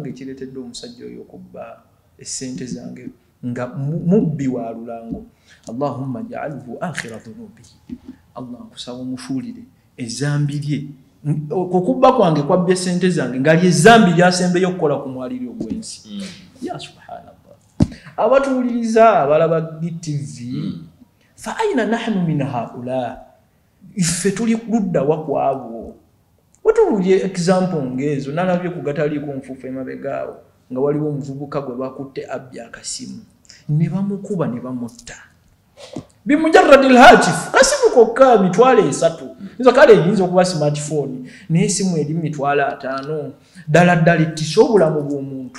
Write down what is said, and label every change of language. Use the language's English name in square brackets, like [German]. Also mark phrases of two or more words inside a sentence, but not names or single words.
[Ganda] ekireetedde omusajja oyo okubba essente zange nga mubbi wa lulango [Arabic] اللهم اجعله آخر ذنوبه [Ganda] Allah nkusaba omufuulire ezambi lye okubba kwange kwabbye essente zange nga lyezambi lyasembeyo okukola ku mwaliri ogw'ensi ya subhanallah abatuwuliriza abalaba BTV [Arabic] فأين نحن من هؤلاء [Ganda] iffe tuli ludda wa kwabo watuwulye example ngezo nalabye ku gataliiko nfuufu emabegaawo nga waliwo omuvubuka gwe bakutte abbi akasimu ne bamukuba ne bamutta [Arabic] بمجرد الهاتف [Ganda] kasimu kokka mitwalo 3 nizo kale yinza okuba smartphone n'esimu eri mitwalo 5 ddala ettisa obulamu bw'omuntu